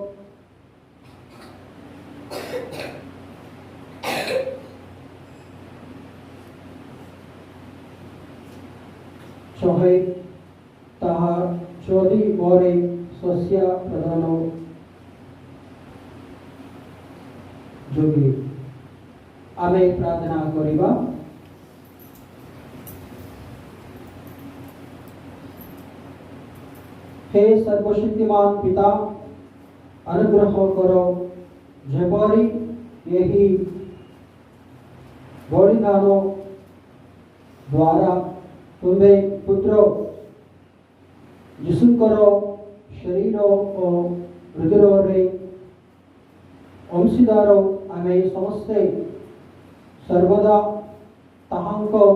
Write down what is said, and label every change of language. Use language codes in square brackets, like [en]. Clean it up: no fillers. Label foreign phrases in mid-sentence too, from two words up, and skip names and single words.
[or] ସହେ ତାହା ଯଦି ମରେ ଶସ୍ୟ ପ୍ରଦାନ ଯୋଗେ। ଆମେ ପ୍ରାର୍ଥନା କରିବା। ହେ ସର୍ବଶକ୍ତିମାନ ପିତା, ଅନୁଗ୍ରହ କର ଯେପରି ଏହି ବଳିଦାନ ଦ୍ୱାରା ତୁମେ ପୁତ୍ର ଯୀଶୁଙ୍କର ଶରୀର ଓ ହୃଦୟରେ ଅଂଶୀଦାର ଆମେ ସମସ୍ତେ ସର୍ବଦା ତାହାଙ୍କ